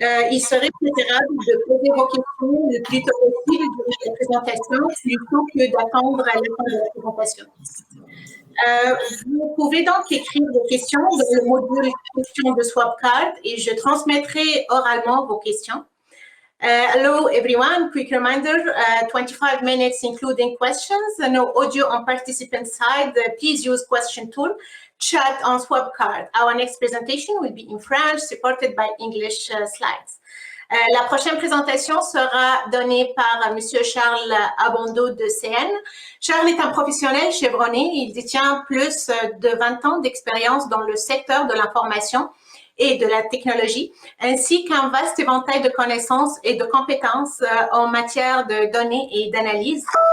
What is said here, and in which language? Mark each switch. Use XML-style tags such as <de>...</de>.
<fr>Il serait préférable de poser vos questions le plus tôt possible durant la présentation plutôt que d'attendre à la fin de la présentation. Vous pouvez donc écrire vos questions dans le module questions de Swapcard et je transmettrai oralement vos questions.</fr> <en>Hello everyone, quick reminder, 25 minutes including questions, no audio on participant side, please use question tool, chat on Swapcard. Our next presentation will be in French, supported by English slides.</en> <fr>La prochaine présentation sera donnée par M. Charles Abondo de CN. Charles est un professionnel chevronné. Il détient plus de 20 ans d'expérience dans le secteur de l'information et de la technologie, ainsi qu'un vaste éventail de connaissances et de compétences en matière de données et d'analyse.</fr>